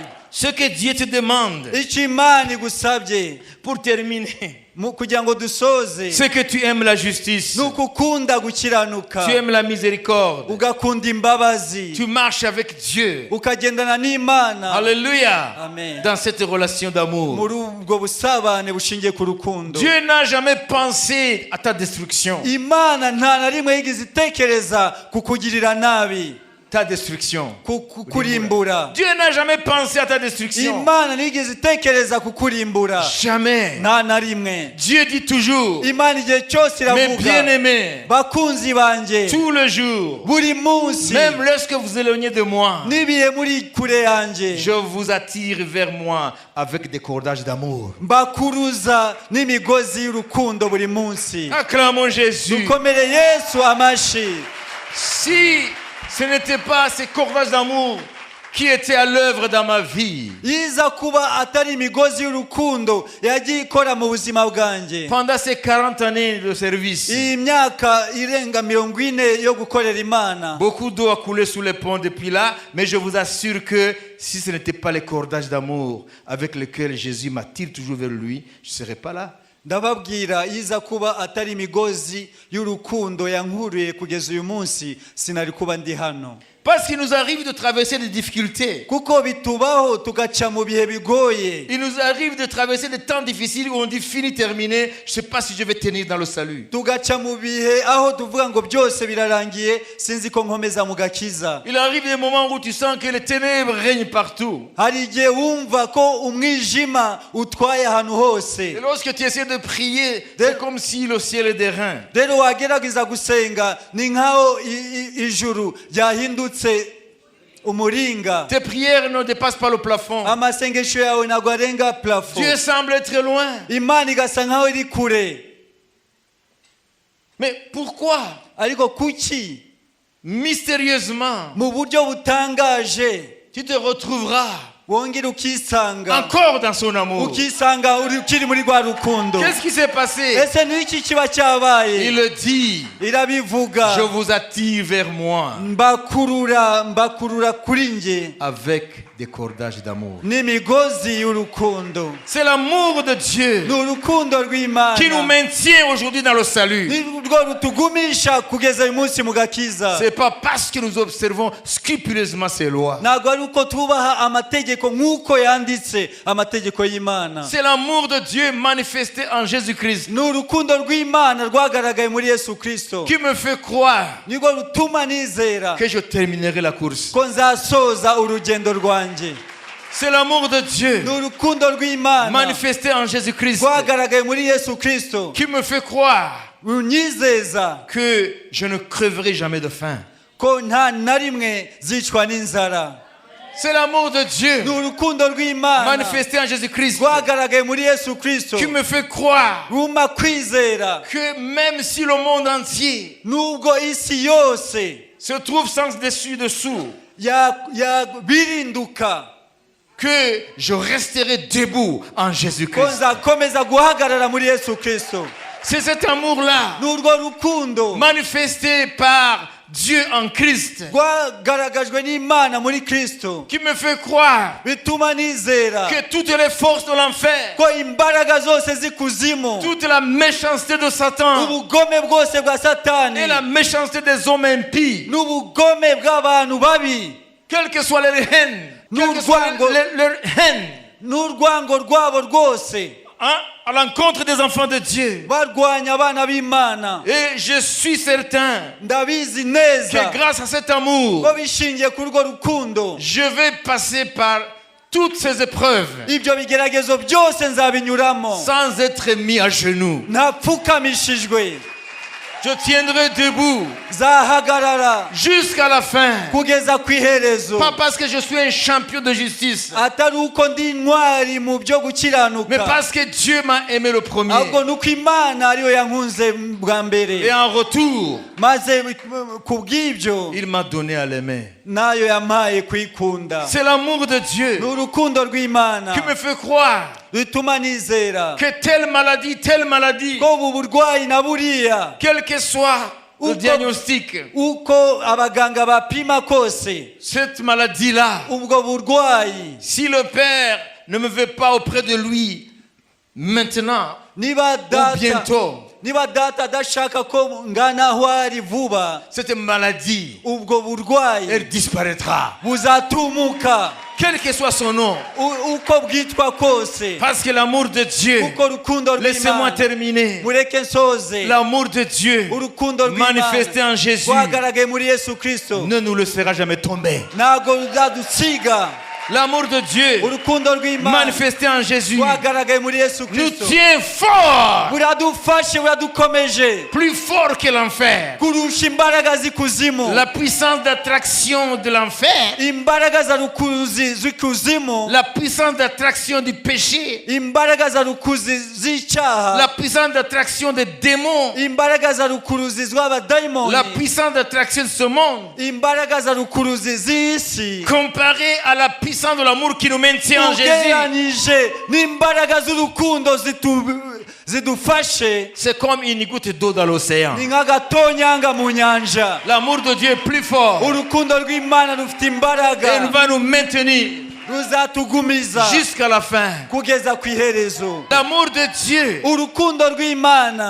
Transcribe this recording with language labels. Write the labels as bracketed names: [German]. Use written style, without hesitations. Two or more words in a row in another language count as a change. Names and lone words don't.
[French] Ce que Dieu te demande, [Kinyarwanda] icyo Imana igusabye [French] pour terminer, [Kinyarwanda] kugira ngo dusoze, [French] c'est que tu aimes la justice, [Kinyarwanda] ni ukukunda gukiranuka, [French] tu aimes la miséricorde, [Kinyarwanda] ugakunda imbabazi, [French] tu marches avec Dieu. [Kinyarwanda] ukagendana n'Imana. [French] Alléluia. [Kinyarwanda] Amen. [French] Dans cette relation d'amour, [Kinyarwanda] muri ubwo busabane bushingiye ku rukundo. [French] Dieu n'a jamais pensé à ta destruction. [Kinyarwanda] Imana nta na rimwe yigeze itekereza kukugirira nabi, [French] Ta destruction. [Kinyarwanda] kukurimbura. [French] Dieu n'a jamais pensé à ta destruction. [Kinyarwanda] Imana ntiyigeze itekereza kukurimbura, [French] Jamais. [Kinyarwanda] nta na rimwe. [French] Dieu dit toujours, [Kinyarwanda] Imana igihe cyose [French] mes [Kinyarwanda] iravuga, [French] bien-aimés, [Kinyarwanda] bakunzi banjye, [French] tout le jour, [Kinyarwanda] buri munsi, [French] même lorsque vous éloignez de moi, [Kinyarwanda] nibiye muri kure yanjye, [French] je vous attire vers moi avec des cordages d'amour. [Kinyarwanda] mbakuruza n'imigozi y'urukundo buri munsi. [French] Acclamons Jésus. [Kinyarwanda] dukomere Yesu amashi. [French] Si ce n'était pas ces cordages d'amour qui étaient à l'œuvre dans ma vie, [Kinyarwanda] yiza kuba atari imigozi y'urukundo yagiye ikora mu buzima bwanjye [French] pendant ces 40 années de service, [Kinyarwanda] iyi myaka irenga 40 yo gukorera Imana, [French] beaucoup d'eau a coulé sous les ponts depuis là, mais je vous assure que si ce n'était pas les cordages d'amour avec lesquels Jésus m'attire toujours vers lui, je ne serais pas là. [Kinyarwanda] ndababwira yiza kuba atari imigozi y'urukundo yankuruye kugeza uyu munsi sinari kuba ndi hano. [French] Parce qu'il nous arrive de traverser des difficultés. [Kinyarwanda] kuko bitubaho tugaca mu bihe bigoye. [French] Il nous arrive de traverser des temps difficiles où on dit fini, terminé, je ne sais pas si je vais tenir dans le salut. [Kinyarwanda] tugaca mu bihe aho tuvuga ngo byose birarangiye sinzi ko nkomeza mu gakiza. [French] Il arrive des moments où tu sens que les ténèbres règnent partout. [Kinyarwanda] hari igihe wumva ko umwijima utwaye ahantu hose. [French] Et lorsque tu essaies de prier, c'est comme si le ciel est des reins. [Kinyarwanda] rero wagerageza gusenga ni nkaho ijuru ryahindutse umuringa. [French] Tes prières ne dépassent pas le plafond. [Kinyarwanda] Amasengesho yawe ntabwo arenga plafond. [French] Dieu semble être loin. [Kinyarwanda] Imana igasa nkaho iri kure. [French] Mais pourquoi? [Kinyarwanda] Ariko kuki [French] Mystérieusement, [Kinyarwanda] mu buryo butangaje [French] tu te retrouveras [Kinyarwanda] wongera ukisanga [French] encore dans son amour. [Kinyarwanda] ukisanga ukiri muri rwa rukundo. [French] Qu'est-ce qui s'est passé? [Kinyarwanda] Ese ni iki kiba cyabaye? [French] Il le dit. [Kinyarwanda] Irabivuga. [French] Je vous attire vers moi [Kinyarwanda] mbakurura kuri nge [French] avec des cordages d'amour. [Kinyarwanda] n'imigozi y'urukundo. [French] C'est l'amour de Dieu [Kinyarwanda] Ni urukundo rw'Imana [French] qui nous maintient aujourd'hui dans le salut. [Kinyarwanda] ni rwo rutugumisha kugeza uyu munsi mu gakiza. [French] C'est pas parce que nous observons scrupuleusement ses lois. [Kinyarwanda] Ntabwo ari uko tubaha amategeko nk'uko yanditse amategeko y'Imana. [French] C'est l'amour de Dieu manifesté en Jésus-Christ [Kinyarwanda] Ni urukundo rw'Imana rwagaragaye muri Yesu Kristo [French] qui me fait croire [Kinyarwanda] nirwo rutuma nizera [French] que je terminerai la course. [Kinyarwanda] ko nzasoza urugendo rwanjye. [French] C'est l'amour de Dieu [Kinyarwanda] Ni urukundo rw'Imana [French] manifesté en Jésus-Christ [Kinyarwanda] rwagaragaye muri Yesu Kristo [French] qui me fait croire [Kinyarwanda] runyizeza [French] que je ne creverai jamais de faim. [Kinyarwanda] ko nta na rimwe zicwa n'inzara. [French] C'est l'amour de Dieu [Kinyarwanda] Ni urukundo rw'Imana [French] manifesté en Jésus-Christ [Kinyarwanda] rwagaragaye muri Yesu Kristo [French] qui me fait croire [Kinyarwanda] rumpa kwizera [French] que même si le monde entier [Kinyarwanda] nubwo isi yose [French] se trouve sans dessus-dessous, [Kinyarwanda] birinduka [French] que je resterai debout en [Kinyarwanda] ko [French] Jésus-Christ. [Kinyarwanda] nzakomeza guhagarara muri Yesu Kristo. [French] C'est cet amour-là [Kinyarwanda] Ni urwo rukundo [French] manifesté par Dieu en Christ [Kinyarwanda] rwagaragajwe n'Imana muri Kristo [French] qui me fait croire [Kinyarwanda] bituma nizera [French] que toutes les forces de l'enfer, [Kinyarwanda] ko imbaraga zose z'ikuzimu, [French] toute la méchanceté de Satan [Kinyarwanda] ubugome bwose bwa Satani [French] et la méchanceté des hommes impies, [Kinyarwanda] n'ubugome bw'abantu babi [French] quelles que soient les haines, quelles que soient leurs haines, [Kinyarwanda] n'urwango rwabo rwose [French] hein, à l'encontre des enfants de Dieu. [Kinyarwanda] barwanya abana b'Imana. [French] Et je suis certain [Kinyarwanda] Ndabizi neza [French] que grâce à cet amour, [Kinyarwanda] ko bishingiye kuri urwo rukundo [French] je vais passer par toutes ces épreuves [Kinyarwanda] ibyo bigeragezo byose nzabinyuramo [French] sans être mis à genoux. [Kinyarwanda] ntapfukamishijwe. [French] Je tiendrai debout [Kinyarwanda] zahagarara [French] jusqu'à la fin. [Kinyarwanda] kugeza ku iherezo. [French] Pas parce que je suis un champion de justice, [Kinyarwanda] atari uko ndi intwari mu byo [French] mais [Kinyarwanda] gukiranuka, [French] parce que Dieu m'a aimé le premier. [Kinyarwanda] ahubwo nuko Imana ariyo yankunze bwa [French] Et [Kinyarwanda] mbere, [French] en retour, [Kinyarwanda] maze ku bw'ibyo [French] il m'a donné à l'aimer. [Kinyarwanda] nayo yampaye kwikunda. [French] C'est l'amour de Dieu [Kinyarwanda] Ni urukundo rw'Imana [French] qui me fait croire [Kinyarwanda] rutuma nizera [French] que telle maladie, [Kinyarwanda] ko ubu burwayi na buriya, [French] quel que soit le diagnostic, [Kinyarwanda] uko abaganga bapima kose, [French] cette maladie-là, [Kinyarwanda] ubwo burwayi [French] si le Père ne me veut pas auprès de lui maintenant [Kinyarwanda] niba [French] ou [Kinyarwanda] data [French] bientôt, [Kinyarwanda] niba data adashaka ko ngana aho ari vuba, [French] cette maladie, [Kinyarwanda] ubwo burwayi [French] elle disparaîtra. [Kinyarwanda] buzatumuka [French] Quel que soit son nom. [Kinyarwanda] uko bwitwa kose, [French] Parce que l'amour de Dieu, [Kinyarwanda] uko urukundo [French] laissez-moi [Kinyarwanda] rw'Imana. [French] terminer. [Kinyarwanda] Mureke nsoze. [French] L'amour de Dieu [Kinyarwanda] Urukundo [French] manifesté en [Kinyarwanda] rw'Imana [French] Jésus [Kinyarwanda] rwagaragaye muri Yesu Kristo [French] ne nous laissera jamais tomber. [Kinyarwanda] ntabwo ruzadusiga. [French] L'amour de Dieu [Kinyarwanda] Urukundo rw'Imana [French] manifesté en Jésus [Kinyarwanda] rwagaragaye muri Yesu [French] nous [Kinyarwanda] Kristo [French] tient fort, [Kinyarwanda] buradufashe, buradukomeje [French] plus fort que l'enfer. [Kinyarwanda] kurusha imbaraga z'ikuzimu. [French] La puissance d'attraction de l'enfer, [Kinyarwanda] Imbaraga za rukuzi z'ikuzimu, [French] la puissance d'attraction du péché, [Kinyarwanda] imbaraga za rukuzi z'icyaha, [French] la puissance d'attraction des démons, [Kinyarwanda] imbaraga za rukuruzi z'abadayimoni, [French] la puissance d'attraction de ce monde, [Kinyarwanda] imbaraga za rukuruzi z'isi, [French] comparée à la puissance de l'amour qui nous maintient en Jésus, [Kinyarwanda] ugereranije n'imbaraga z'urukundo zidufashe, [French] c'est comme une goutte d'eau dans l'océan. [Kinyarwanda] ni nk'agatonyanga mu nyanja. [French] L'amour de Dieu est plus fort [Kinyarwanda] Urukundo rw'Imana rufite [French] et il [Kinyarwanda] imbaraga, [French] va nous maintenir [Kinyarwanda] ruzatugumiza [French] jusqu'à la fin. [Kinyarwanda] kugeza ku iherezo. [French] L'amour de Dieu, [Kinyarwanda] Urukundo rw'Imana